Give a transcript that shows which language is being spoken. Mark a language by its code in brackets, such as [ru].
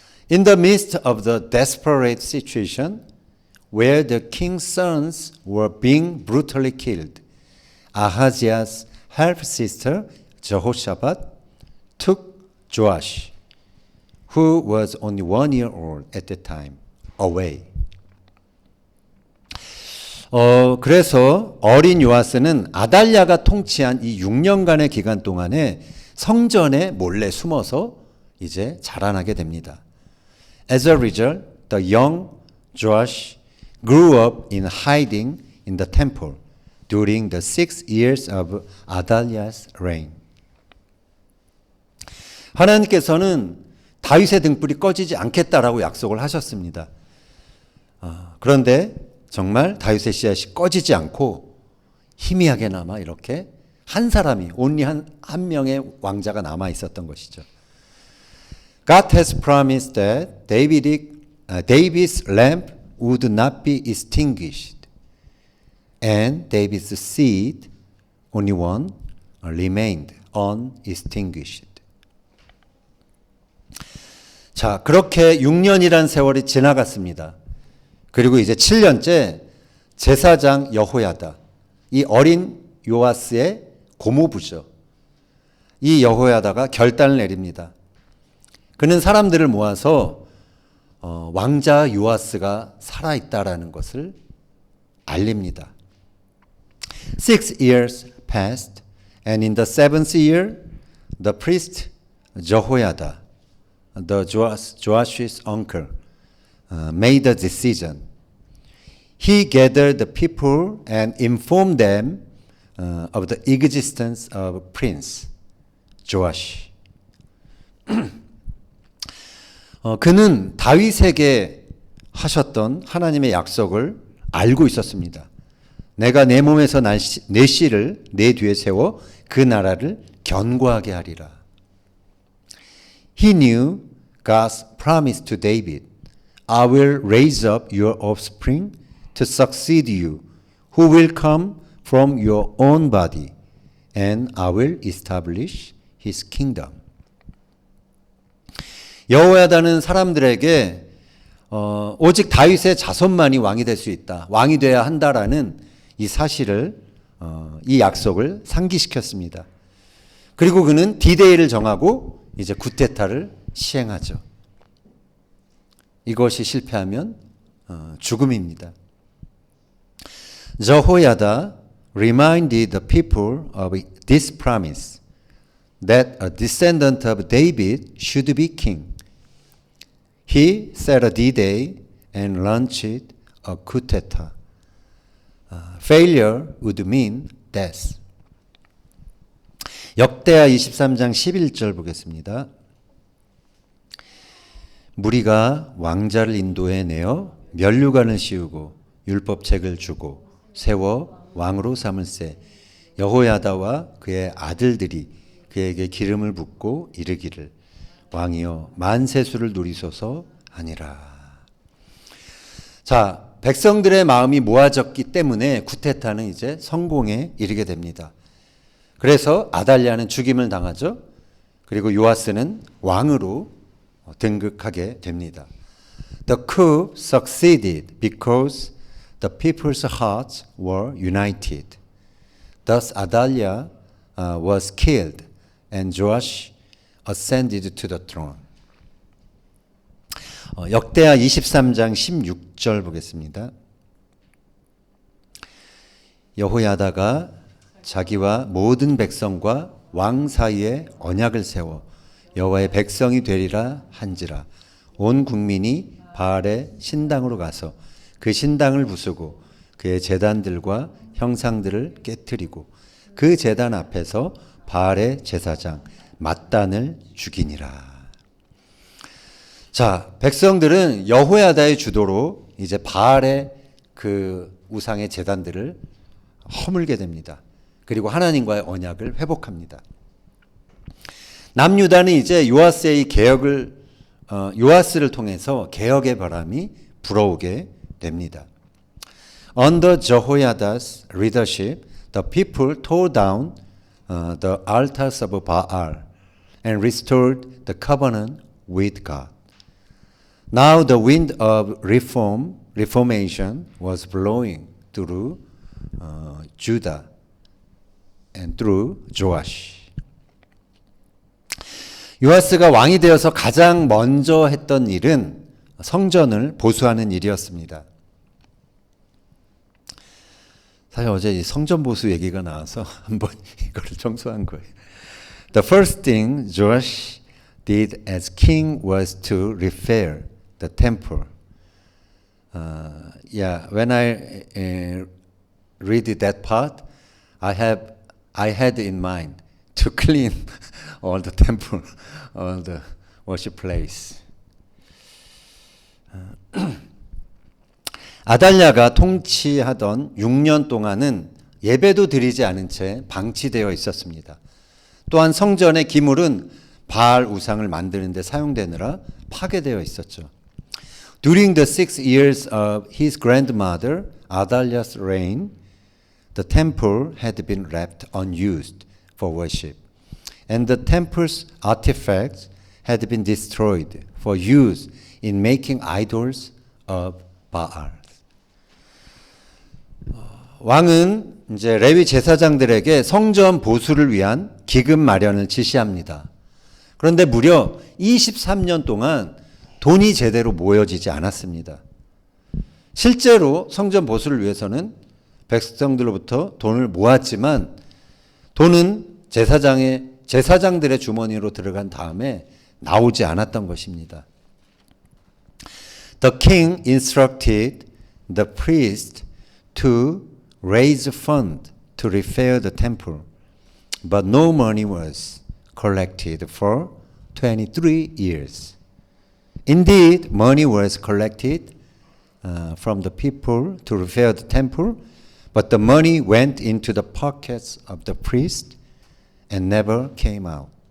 [en] In the midst of the desperate situation where the king's sons were being brutally killed, Ahaziah's half-sister Jehoshaphat took Joash, who was only 1 year old at the time, away. [ko] 그래서 어린 요아스는 아달랴가 통치한 이 6년간의 기간 동안에 성전에 몰래 숨어서 이제 자라나게 됩니다. [en] As a result, the young Joash grew up in hiding in the temple during the 6 years of Athaliah's reign. [ko] 하나님께서는 다윗의 등불이 꺼지지 않겠다라고 약속을 하셨습니다. 그런데 정말 다윗의 씨앗이 꺼지지 않고 희미하게나마 이렇게 한 사람이 only 한 명의 왕자가 남아 있었던 것이죠. [en] God has promised that David's lamp would not be extinguished, and David's seed, only one, remained unextinguished. [ko] 자, 그렇게 6년이란 세월이 지나갔습니다. 그리고 이제 7년째 제사장 여호야다, 이 어린 요아스의 고모부죠. 이 여호야다가 결단을 내립니다. 그는 사람들을 모아서 왕자 요아스가 살아있다라는 것을 알립니다. [en] 6 years passed, and in the 7th year, the priest Jehoiada, the Joash's uncle, made a decision. He gathered the people and informed them of the existence of Prince Joash. [ko] 그는 다윗에게 하셨던 하나님의 약속을 알고 있었습니다. 내가 내 몸에서 내 씨를 내 뒤에 세워 그 나라를 견고하게 하리라. [en] He knew God's promise to David, I will raise up your offspring to succeed you, who will come from your own body, and I will establish his kingdom. [ko] 여호야다는 사람들에게 오직 다윗의 자손만이 왕이 될 수 있다, 왕이 돼야 한다라는 이 사실을, 이 약속을 상기시켰습니다. 그리고 그는 디데이를 정하고 이제 쿠데타를 시행하죠. 이것이 실패하면 죽음입니다. [en] Jehoiada reminded the people of this promise, that a descendant of David should be king. He set a D-Day and launched a coup d'etat. Failure would mean death. [ko] 역대하 23장 11절 보겠습니다. 무리가 왕자를 인도해내어 면류관을 씌우고 율법책을 주고 세워 왕으로 삼을세. 여호야다와 그의 아들들이 그에게 기름을 붓고 이르기를 왕이여 만세수를 누리소서 하니라. 자, 백성들의 마음이 모아졌기 때문에 쿠데타는 이제 성공에 이르게 됩니다. 그래서 아달랴는 죽임을 당하죠. 그리고 요아스는 왕으로 등극하게 됩니다. [en] The coup succeeded because the people's hearts were united. Thus Athaliah was killed and Joash ascended to the throne. [ko] 역대하 23장 16절 보겠습니다. 여호야다가 자기와 모든 백성과 왕 사이에 언약을 세워 여호와의 백성이 되리라 한지라. 온 국민이 바알의 신당으로 가서 그 신당을 부수고 그의 제단들과 형상들을 깨뜨리고 그 제단 앞에서 바알의 제사장 맏단을 죽이니라. 자, 백성들은 여호야다의 주도로 이제 바알의 그 우상의 제단들을 허물게 됩니다. 그리고 하나님과의 언약을 회복합니다. 남유다는 이제 요아스의 개혁을 요아스를 통해서 개혁의 바람이 불어오게 됩니다. [en] Under Jehoiada's leadership, the people tore down the altars of Baal and restored the covenant with God. Now the wind of reformation was blowing through Judah and through Joash. [ko] 요아스가 왕이 되어서 가장 먼저 했던 일은 성전을 보수하는 일이었습니다. 사실 어제 이 성전 보수 얘기가 나와서 한번 이거를 청소한 거예요. [en] The first thing Joash did as king was to repair the temple. When I read that part, I had in mind to clean all the temple, all the worship place. [ko] 아달랴가 통치하던 6년 동안은 예배도 드리지 않은 채 방치되어 있었습니다. 또한 성전의 기물은 바알 우상을 만드는 데 사용되느라 파괴되어 있었죠. [en] During the 6 years of his grandmother Athaliah's reign, the temple had been left unused for worship, and the temple's artifacts had been destroyed for use in making idols of Baal. [ko] 왕은 이제 레위 제사장들에게 성전 보수를 위한 기금 마련을 지시합니다. 그런데 무려 23년 동안 돈이 제대로 모여지지 않았습니다. 실제로 성전 보수를 위해서는 백성들로부터 돈을 모았지만 돈은 제사장들의 주머니로 들어간 다음에 나오지 않았던 것입니다. [en] The king instructed the priest to raise a fund to repair the temple, but no money was collected for 23 years. Indeed, money was collected from the people to repair the temple, but the money went into the pockets of the priest and never came out.